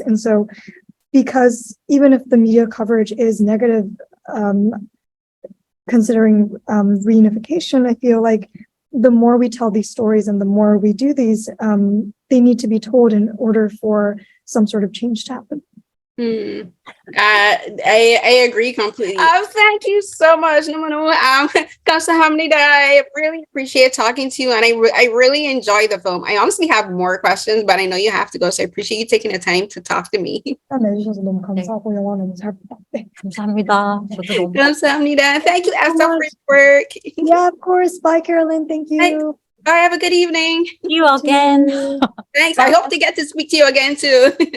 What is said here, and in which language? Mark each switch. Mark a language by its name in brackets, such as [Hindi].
[English] And so, because even if the media coverage is negative, considering reunification, I feel like the more we tell these stories and the more we do these, they need to be told in order for some sort of change to happen. I agree completely. Thank you so much. [Korean] Kamsahamnida. [English] I really appreciate talking to you, and I really enjoy the film. I honestly have more questions, but I know you have to go, so I appreciate you taking the time to talk to me. [Korean] 내주셔서 너무 감사하고 영화 너무 잘 부탁드려요. 감사합니다. 저도 너무 Kamsahamnida. [English] Thank you, Esther, for your work. Yeah, of course. Bye, Carolyn. Thank you. Bye. Have a good evening. See you again. Thanks. I hope to get to speak to you again too.